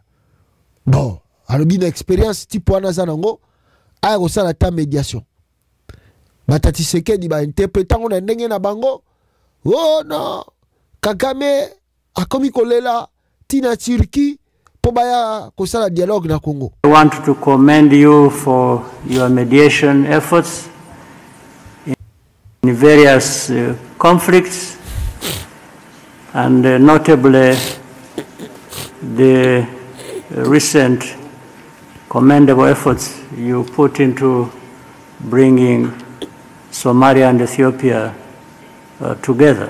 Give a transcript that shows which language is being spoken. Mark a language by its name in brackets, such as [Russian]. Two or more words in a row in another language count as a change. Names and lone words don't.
[Lingala] Bon, alobi na expérience [French] type wana [Lingala] zanango aya ko sala [French] ta médiation. [Lingala] Batati Sekedi ba interprétant na ndenge na bango. Oh non, Kagame akomi kolela tina Turquie [French] po baya [Lingala] kosala dialogue na Congo. [English] I want to commend you for your mediation efforts in various conflicts and notably the recent commendable efforts you put into bringing Somalia and Ethiopia together.